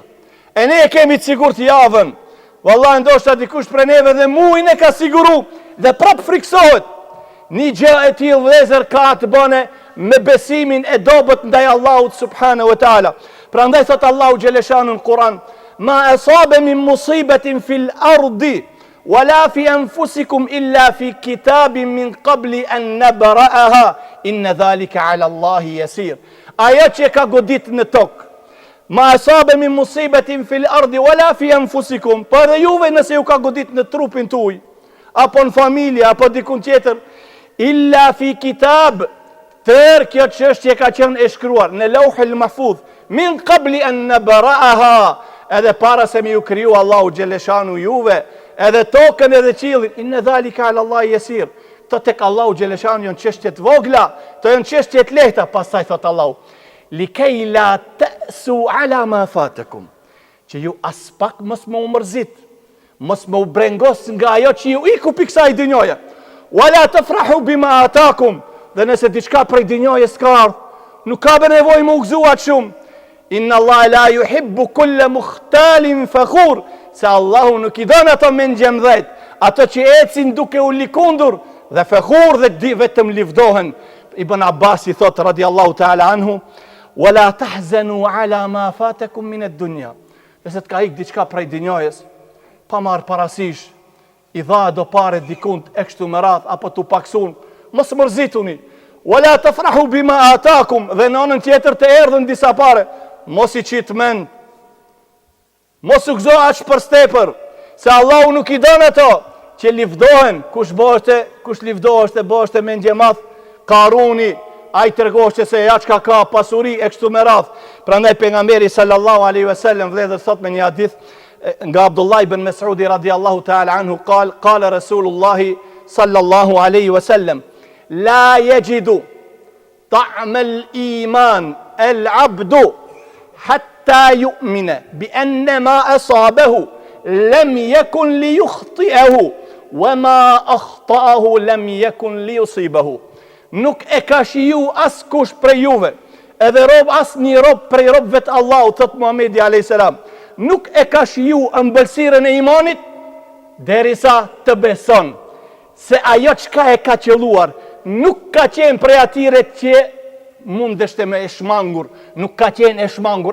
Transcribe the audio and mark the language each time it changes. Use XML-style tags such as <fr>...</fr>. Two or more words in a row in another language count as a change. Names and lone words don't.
<sq>E ne e kemi të sigurt javën. Wallahi ndoshta dikush prej neve dhe muin e ka siguru dhe prap friksohet. Një gjë e tillë vëllezër ka të bëne me besimin e dobët ndaj Allahut</sq> <ar>سبحانه و تعالى.</ar> <sq>Prandaj thot Allahu xheleshanu në Kur'an,</sq> <ar>ما أصاب من مصيبة في الأرض ولا في أنفسكم إلا في كتاب من قبل أن نبرأها إن ذلك على الله يسير.</ar> <sq>Ajo që ka godit në tokë,</sq> <ar>ما أصاب من مصيبة في الأرض ولا في أنفسكم,</ar> <sq>por dhe juve nëse ju ka godit në trupin tuaj, apo në familje, apo dikun tjetër,</sq> <ar>إلا في كتاب,</ar> <sq>Tërë kjo çështje ka qenë e shkruar në Lauhul Mahfuz</sq> <ar>من قبل أن نبرأها,</ar> <sq>edhe para se mi ju kriju Allahu xheleshanu juve, edhe tokën edhe qiellin.</sq> <ar>إن ذلك على الله يسير.</ar> <sq>Të tek Allahu xheleshanu janë çështje të vogla, të janë çështje të lehta. Pastaj thot Allahu,</sq> <ar>لكيلا تأسوا على ما فاتكم,</ar> <sq>që ju as pak mos më umërzit, mos më u brengos nga ajo që ju iku pi kësaj dynjoje.</sq> <ar>ولا تفرحوا بما آتاكم,</ar> <sq>dhe nëse diçka prej dynjojës ka ardhur, nuk ka nevojë më u gëzuat shumë.</sq> <ar>إن الله لا يحب كل مختال فخور,</ar> <sq>se Allahu nuk I don ato me ngjemdhët, ato që ecin duke u likundur dhe fakhur dhe vetëm livdohen.</sq> <ar>Ibn Abbas</ar> <sq>I thot</sq> <ar>رضي الله تعالى عنه ولا تحزنوا على ما فاتكم من الدنيا.</ar> <sq>Nëse të ka ik diçka prej dynjojës, pa marrë parasysh, I dha do pare dikund e kështu me radh apo tu paksun, mos mërzituni.</sq> <ar>ولا تفرحوا بما آتاكم,</ar> <sq>dhe në anën tjetër të erdhën disa pare, mos I qitë mend, mos u gëzo aq për stepër, se Allahu nuk I don ato që livdohen. Kush livdoheshte boshte me ndjemadh, Karuni, ai tregoshte se ja çka ka pasuri e kështu me radh. Prandaj pejgamberi</sq> <ar>صلى الله عليه وسلم</ar> <sq>vledhër thot me një hadith nga Abdullah ibn Mas'udi</sq> <ar>رضي الله تعالى عنه قال رسول الله صلى الله عليه وسلم لا يجد طعم الإيمان العبد حتى يؤمن بأن ما أصابه لم يكن ليخطئه وما أخطأه لم يكن ليصيبه.</ar> <sq>Nuk e ka shiju as kush prej juve, edhe as një rob prej robëve të Allahut, thot Muhamedi a.s. Nuk e ka shiju ëmbëlsirën e imanit, derisa të beson se ajo çka e ka qelluar nuk ka qenë prej atyre që mundeshte me e shmangur, nuk ka qenë e shmangur.</sq>